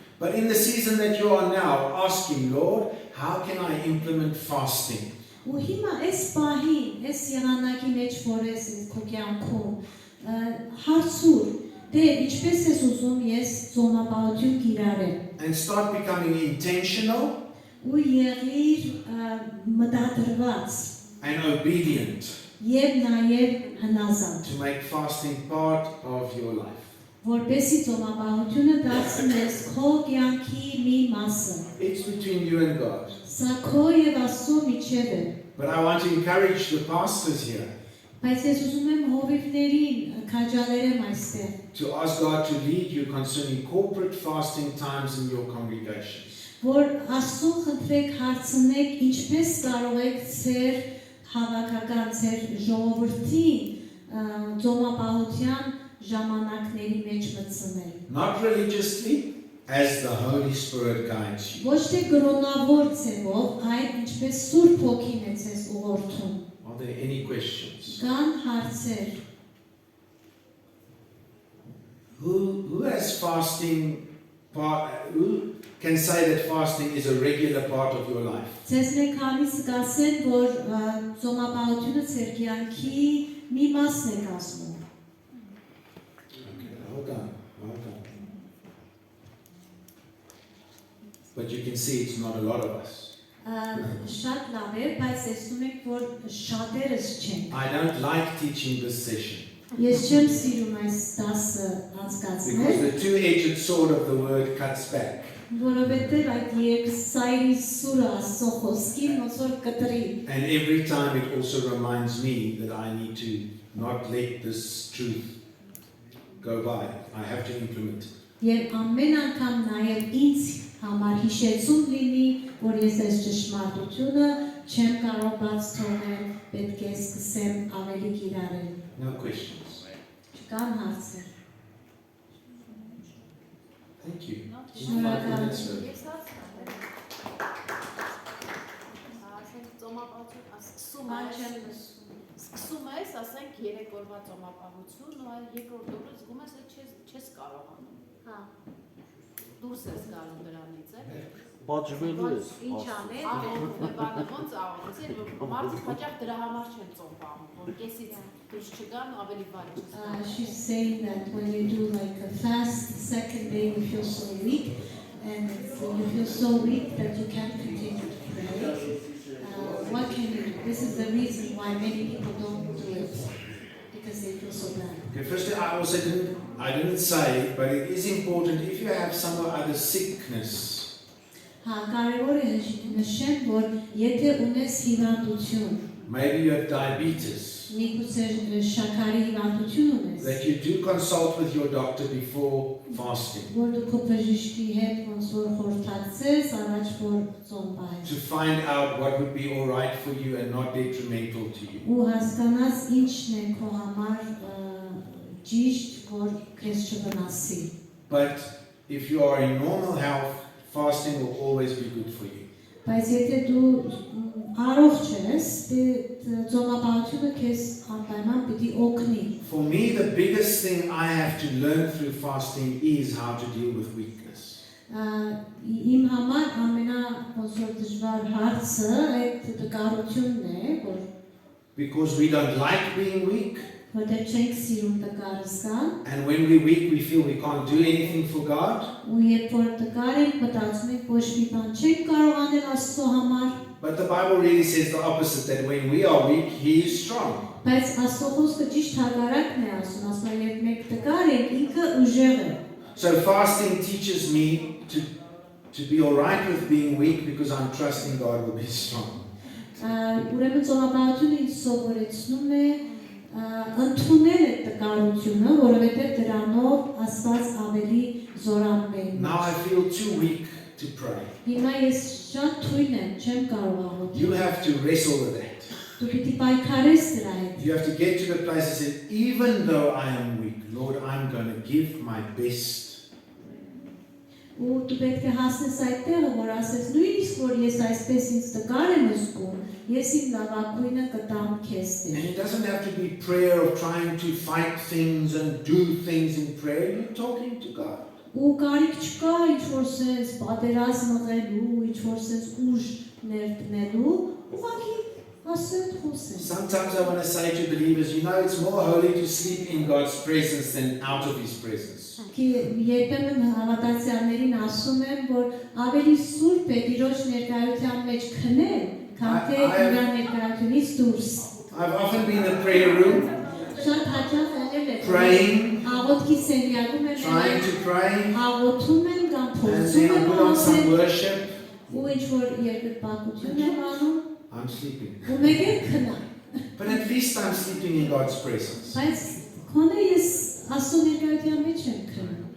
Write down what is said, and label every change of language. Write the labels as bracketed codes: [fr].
[en] But in the season that you are now, ask him, Lord, how can I implement fasting? [hy] Ու հիմա այս պահին, այս եղանակի մեջ որ ես քո կյանքում հարցուր, դե ինչպես ես ուզում ես ծոմապահություն կիրառել։ [en] And start becoming intentional [hy] Ու եղիր մտադրված [en] and obedient [hy] եւ նաեւ հնազանդ։ [en] to make fasting part of your life. [hy] Որպեսզի ծոմապահությունը դարձնես քո կյանքի մի մասը։ [en] It's between you and God. [hy] Սա քո եւ Աստծո միջև է։ [en] But I want to encourage the pastors here [hy] Բայց ես ուզում եմ հովիվներին քաջալերեմ այստեղ։ [en] to ask God to lead you concerning corporate fasting times in your congregations. [hy] Որ Աստծուն խնդրեք հարցնեք ինչպես կարող եք ձեր հավաքական ձեր ժողովրդին ծոմապահության ժամանակների մեջ մտցնել։ [en] Not religiously, as the Holy Spirit guides you. [hy] Ոչ թե կրոնավոր ձևով, այլ ինչպես Սուրբ Հոգին է ձեզ ուղղորդում։ [en] Are there any questions? [hy] Կան հարցեր։ [en] Who has fasting who can say that fasting is a regular part of your life? [hy] Ձեզ մեկ քանիսը կասեն, որ ծոմապահությունը ձեր կյանքի մի մասն է կազմում։ [en] Okay, hold on. But you can see it's not a lot of us. [hy] Շատ լավ է, բայց տեսնում եք, որ շատերս չեն։ [en] I don't like teaching this session [hy] Ես չեմ սիրում այս դասը անցկացնել, [en] because the two-edged sword of the word cuts back. [hy] որովհետև այդ երկսայրի սուրը Աստծո խոսքին ոնց որ կտրի։ [en] And every time it also reminds me that I need to not let this truth go by. I have to implement it. [hy] Եվ ամեն անգամ նաև ինձ համար հիշեցում լինի, որ ես այս ճշմարտությունը չեմ կարող բաց թողնել, պետք է սկսեմ ավելի կիրառել։ [en] No questions. [hy] Չկան հարցեր։ [en] Thank you. [hy] Շնորհակալ եմ։ Ես հասկանում ասենք ծոմապահություն սկսում ես, ասենք 3 օրվա ծոմապահություն, ու այլ երկրորդ օրը զգում ես, որ չես կարողանում։ Հա։ Դուրս ես գալու դրանից, Պատժվելու ես։ Ինչ անել, բանը ոնց աղոթել, որ մարդիկ հաճախ դրա համար չեն ծոմ պահում, որ կեսից դուրս չգան ու ավելի վարի չգան։ [en] She's saying that when you do like a fast, the second day you feel so weak, and you feel so weak that you can't continue to pray. What can you do? This is the reason why many people don't do it, because they feel so bad. Okay, firstly, I didn't say, but it is important if you have some other sickness. [hy] Կարևոր է նշեմ, որ եթե ունես հիվանդություն, [en] Maybe you have diabetes. [hy] միգուցե շաքարի հիվանդություն ունես, [en] That you do consult with your doctor before fasting [hy] որ դու քո բժշկի հետ ոնց որ խորհրդակցես առաջ որ ծոմ պահես, [en] to find out what would be all right for you and not detrimental to you. [hy] ու հասկանաս ինչն է քո համար ճիշտ, որ քեզ չվնասի։ [en] But if you are in normal health, fasting will always be good for you. [hy] Բայց եթե դու առողջ ես, ծոմապահությունը քեզ անպայման պիտի օգնի։ [en] For me, the biggest thing I have to learn through fasting is how to deal with weakness. [hy] Իմ համար ամենադժվար հարցը այդ դկարությունն է, որ [en] Because we don't like being weak, [hy] որտեղ չենք սիրում տկարը զգալ, [en] and when we're weak, we feel we can't do anything for God. [hy] ու երբ որ տկար ենք, մտածում ենք ոչ մի բան չենք կարող անել Աստծո համար, [en] But the Bible really says the opposite, that when we are weak, He is strong. [hy] բայց Աստծո խոսքը ճիշտ հակառակն է ասում, երբ մենք տկար ենք, ինքը ուժեղ է։ [en] So fasting teaches me to be all right with being weak because I'm trusting God will be strong. [hy] Ուրեմն ծոմապահությունը ինձ սովորեցնում է ընդունել այդ տկարությունը, որովհետև դրանով Աստված ավելի զորանում է։ [en] Now I feel too weak to pray. [hy] Հիմա ես շատ թույլ եմ, չեմ կարող աղոթել։ [en] You have to wrestle with that. [hy] Դու պիտի պայքարես դրա հետ։ [en] You have to get to the place and say, even though I am weak, Lord, I'm going to give my best. [hy] Ու դու պետք է հասնես այդ տեղը, որ ասես նույնիսկ որ ես այսպես ինձ տկար եմ զգում, ես իմ լավագույնը կտամ քեզ [en] And [hy] դեր։ [en] it doesn't have to be prayer of trying to fight things and do things in prayer. You're talking to God. [hy] Ու կարիք չկա ինչ-որ սենց պատերազմ մղելու, ինչ-որ սենց ուժ ներդնելու, ուղղակի ասել խոսել։ [en] Sometimes I want to say to believers, you know, it's more holy to sleep in God's presence than out of His presence. [hy] Երբեմն հավատացյալներին ասում եմ, որ ավելի սուրբ է Տիրոջ ներկայության մեջ քնել, քան թե իր ներկայությունից դուրս։ [en] I've often been in the prayer room, [hy] Շատ հաճախ եղել է [en] praying, [hy] աղոթքի սենյակում եմ [en] trying to pray, [hy] աղոթում եմ կամ [en] and [hy] փորձում [en] then I [hy] եմ [en] put on some [hy] աղոթել, [en] worship. [hy] ու ինչ-որ երկրպագություն եմ անում, [en] I'm sleeping. [hy] ու մեկ եմ քնամ։ [en] But at least I'm sleeping in God's presence. [hy] Բայց քոնը ես Աստծո ներկայության մեջ եմ քնում։